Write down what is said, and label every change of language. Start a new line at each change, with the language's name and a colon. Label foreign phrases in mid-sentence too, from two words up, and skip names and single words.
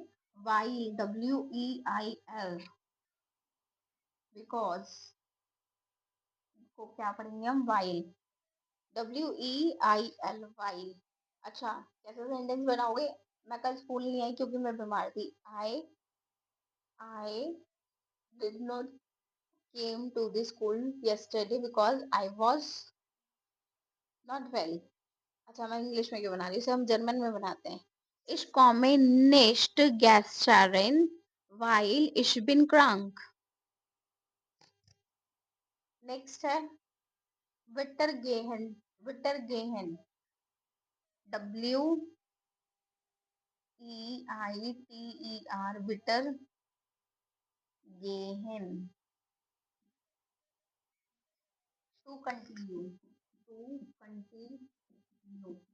Hindi: वाइल, WEIL, बिकॉज को क्या पढ़ेंगे हम?
German: वाइल, WEIL, वाइल।
Hindi: अच्छा, कैसे सेंटेंस बनाओगे? मैं कल स्कूल नहीं आई क्योंकि मैं बीमार थी।
English: I did not came to the school yesterday because I was not well।
Hindi: अच्छा, मैं इंग्लिश में क्यों बना रही हूँ, इसे हम जर्मन में बनाते हैं।
German: Ich komme nicht gestern, weil ich bin krank।
Hindi: नेक्स्ट है
German: weiter gehen, weiter gehen, WEITER, weiter gehen,
English: to continue, to continue.